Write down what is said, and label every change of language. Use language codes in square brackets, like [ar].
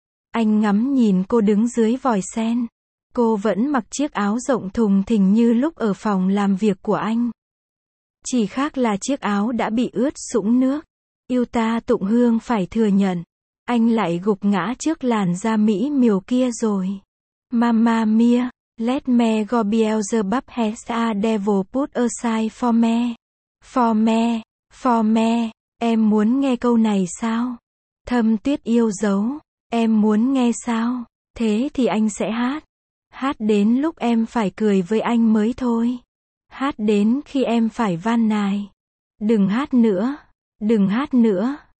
[vi] Anh ngắm nhìn cô đứng dưới vòi sen. Cô vẫn mặc chiếc áo rộng thùng thình như lúc ở phòng làm việc của anh. Chỉ khác là chiếc áo đã bị ướt sũng nước. Yêu ta tụng hương phải thừa nhận. Anh lại gục ngã trước làn da mỹ miều kia rồi. [en] Mamma mia, let me go Beelzebub has a devil put aside for me. For me. For me, [vi] em muốn nghe câu này sao? Thâm Tuyết yêu dấu, em muốn nghe sao? Thế thì anh sẽ hát. Hát đến lúc em phải cười với anh mới thôi. Hát đến khi em phải van nài. Đừng hát nữa, đừng hát nữa.